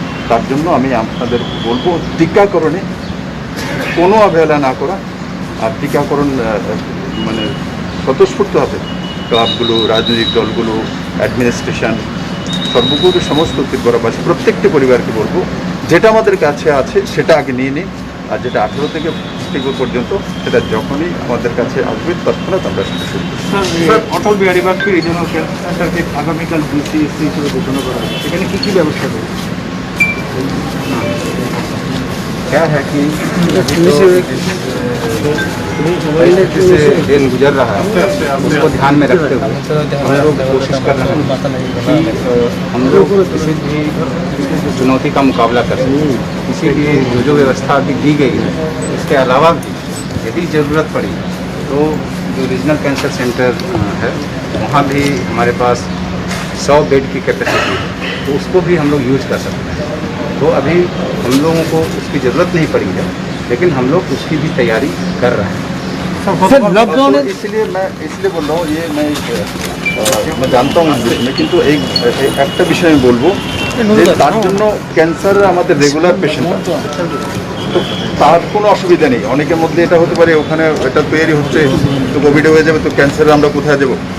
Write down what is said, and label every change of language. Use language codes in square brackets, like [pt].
[bn] তার জন্য আমি আপনাদের বলবো টিকাকরণে কোনো অবহেলা না করা, আর টিকাকরণ মানে স্বতঃস্ফূর্ত হবে ক্লাবগুলো, রাজনৈতিক দলগুলো, অ্যাডমিনিস্ট্রেশন, সর্বোপরি সমস্ত ত্রিপুরাবাসী প্রত্যেকটি পরিবারকে বলবো যেটা আমাদের কাছে আছে সেটা আগে নিয়ে নিন, আর যেটা 18 থেকে 50 পর্যন্ত সেটা যখনই আমাদের কাছে আসবে তৎক্ষণাৎ আমরা সেটা শুরু করব। স্যার, অটল বিহারী বাজপেয়ী রিজনাল সেন্টারকে আগামীকাল BCSC হিসেবে ঘোষণা করা হবে, সেখানে কী কী ব্যবস্থা হবে? [hi] क्या है कि परिस्थिति से दिन गुजर रहा है, उसको ध्यान में रखते हुए हम लोग कोशिश कर रहे हैं कि हम लोग किसी भी चुनौती का मुकाबला कर सकें। इसीलिए जो व्यवस्था अभी दी गई है, इसके अलावा भी यदि ज़रूरत पड़ी तो जो रीजनल कैंसर सेंटर है वहाँ भी हमारे पास 100 बेड की कैपेसिटी है, तो उसको भी हम लोग यूज कर सकते हैं। तो अभी हम लोगों को उसकी ज़रूरत नहीं पड़ी है, लेकिन हम लोग उसकी भी तैयारी कर रहे हैं। [en] lockdown [hi] तो इसलिए बोल रहा हूँ, ये मैं जानता हूँ इसमें, [bn] কিন্তু একটা বিষয় আমি বলবো যে তার জন্য ক্যান্সার আমাদের রেগুলার পেশেন্ট, তো তার কোনো অসুবিধা নেই। অনেকের মধ্যে এটা হতে পারে ওখানে এটা তৈরি হচ্ছে, তো কোভিডে হয়ে যাবে, তো ক্যান্সারে আমরা কোথায় যাবো?